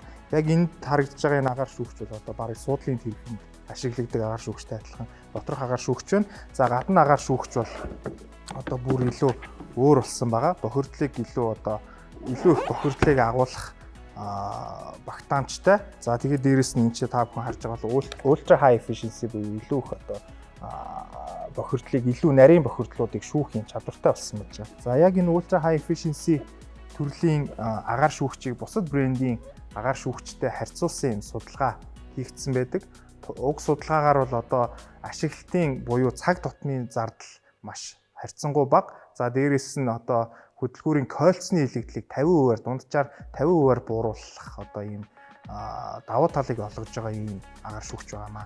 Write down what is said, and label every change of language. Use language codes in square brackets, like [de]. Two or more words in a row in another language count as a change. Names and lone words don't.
[mn] Яг энд харагдаж байгаа энэ агаар шүүгч бол барыг суудлын тэрхэнд ашигладаг агаар шүүгчтэй адилхан доторх агаар шүүгч байна. За гадна агаар шүүгч бол бүр илүү өөр болсон байгаа. Бохирдлыг илүү их бохирдлыг агуулах багтаамжтай. За тэгээд дээрэс нь энэ та бүхэн харж байгаа бол ультра [en] high efficiency [mn] буюу илүү их бохирдлыг илүү нарийн бохирдлуудыг шүүхийн чадвартай болсон байж байгаа. За яг энэ ультра [en] high efficiency [mn] төрлийн агаар шүүгчийг бусад брендийн агаар шүүгчтэй харьцуулсан юм судалгаа хийгдсэн байдаг. Уг судалгаагаар бол ашиглалтын буюу цаг тутмын зардал маш харьцангуй бага. За дээрэс нь хөдөлгүүрийн кольцны илэгдлийг 50%-аар дунджаар 50%-аар бууруулах ийм давуу талыг олгож байгаа ийм агаар шүүгч байгаамаа.